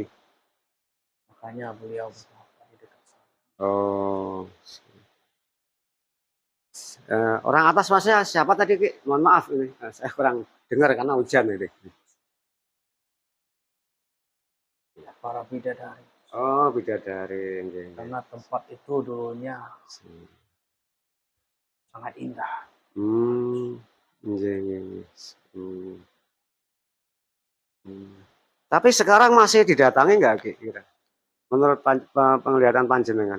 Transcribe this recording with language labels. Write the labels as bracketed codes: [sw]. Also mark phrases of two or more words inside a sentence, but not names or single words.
[id] Makanya beliau bertapa di dekat sana. Oh, orang atas maksudnya siapa tadi Ki? Mohon maaf ini, saya kurang dengar karena hujan ini. Ya, para bidadari. Oh, bidadari. [jv] Nggih, nggih. [id] Karena tempat itu dulunya sangat indah. [jv] Nggih, nggih, nggih. Hmm. [id] Tapi sekarang masih didatangi nggak Ki? Kira? Menurut penglihatan panjenengan?